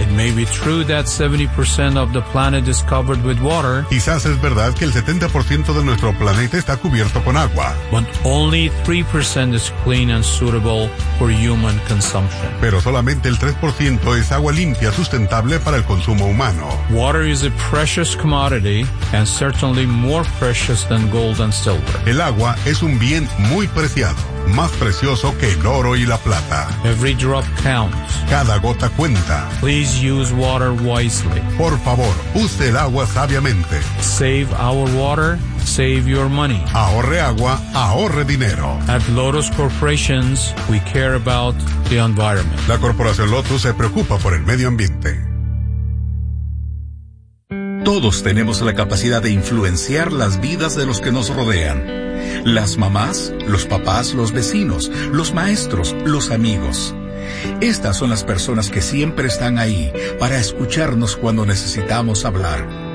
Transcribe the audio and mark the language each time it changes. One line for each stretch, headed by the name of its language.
English: may be true that 70% of the planet is covered with water.
Spanish: Quizás es verdad que el 70% de nuestro planeta está cubierto con agua.
English: But only 3% is clean and suitable for human consumption.
Spanish: Pero solamente el 3% es agua limpia sustentable para el consumo humano.
English: Water is a precious commodity and certainly more precious than gold and silver.
Spanish: El agua es un bien muy preciado, más precioso que el oro y la plata.
English: Every drop counts.
Spanish: Cada gota cuenta.
English: Please use water wisely.
Spanish: Por favor, use el agua sabiamente.
English: Save our water, save your money.
Spanish: Ahorre agua, ahorre dinero.
English: At Lotus Corporations, we care about the environment.
Spanish: La Corporación Lotus se preocupa por el medio ambiente. Todos tenemos la capacidad de influenciar las vidas de los que nos rodean. Las mamás, los papás, los vecinos, los maestros, los amigos. Estas son las personas que siempre están ahí para escucharnos cuando necesitamos hablar.